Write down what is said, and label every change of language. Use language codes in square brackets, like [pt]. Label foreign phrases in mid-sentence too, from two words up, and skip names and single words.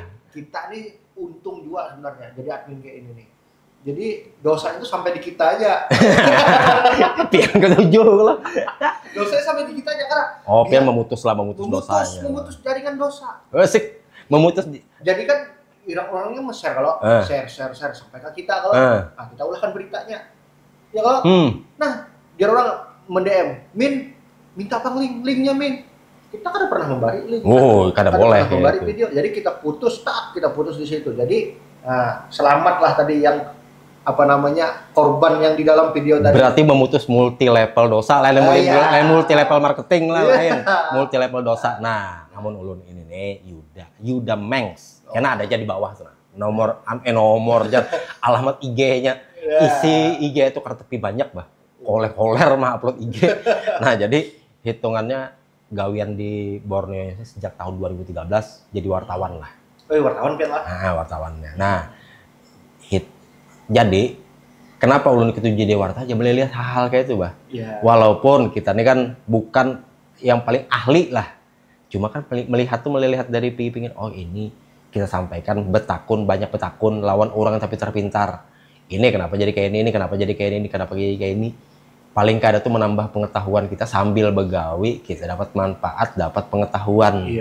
[bjn] jadi, kita nih untung juga sebenarnya jadi admin kayak ini nih. Jadi dosa itu sampai di kita aja. Pian ketujuh lah. Dosanya sampai di kita aja karena. Oh, pian memutus dosanya. Memutus jaringan dosa. Asik, memutus. Jadi kan orang-orangnya share kalau share sampai ke kita kalau kita ulahkan beritanya. Ya kalau. Nah, biar orang mendm, Min minta apa linknya Min. Kita kan pernah memberi link. Oh, kada boleh memberi video. Jadi kita putus di situ. Jadi selamatlah tadi yang korban yang di dalam video tadi. Berarti memutus [en] multi level [bjn] dosa lain [en] multi level marketing [bjn] lah lain [en] multi level [bjn] dosa. Nah, namun ulun ini nih Yuda Mengs. Karena ada aja di bawah tuh. Nomor alamat IG-nya. Isi IG itu kartepi banyak bah. Koler mah upload IG. Nah, jadi hitungannya gawian di Borneo sejak tahun 2013 jadi wartawan lah. Oh, wartawan pian lah. Nah, wartawannya. Nah, jadi kenapa ulun itu jadi wartawan? Ya boleh lihat hal-hal kayak itu, bah. Yeah. Walaupun kita ini kan bukan yang paling ahli lah. Cuma kan melihat dari pingin ini kita sampaikan banyak betakun lawan orang tapi terpintar. Ini kenapa jadi kayak ini kenapa jadi kayak ini, kenapa jadi kayak ini. Paling kada tuh menambah pengetahuan kita sambil begawi, kita dapat manfaat, dapat pengetahuan.